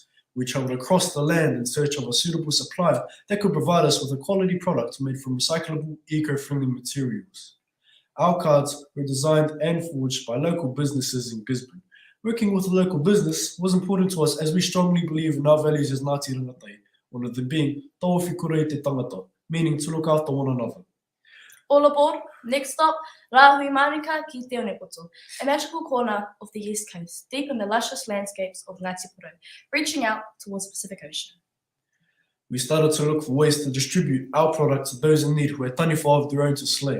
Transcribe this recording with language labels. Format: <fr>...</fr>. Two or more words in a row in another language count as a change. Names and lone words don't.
<en>We traveled across the land in search of a suitable supplier that could provide us with a quality product made from recyclable, eco-friendly materials. Our cards were designed and forged by local businesses in Gisborne. Working with a local business was important to us as we strongly believe in our values as Ngāti Rangatai, one of them being</en> <mi>tawhikurei te tangata,</mi> <en>meaning to look after one another. All aboard, next stop, Rāhui Mānuka ki Te Onepoto, a magical corner of the East Coast, deep in the luscious landscapes of Ngāti Porou, reaching out towards the Pacific Ocean. We started to look for ways to distribute our products to those in need who had taniwha of their own to slay.</en>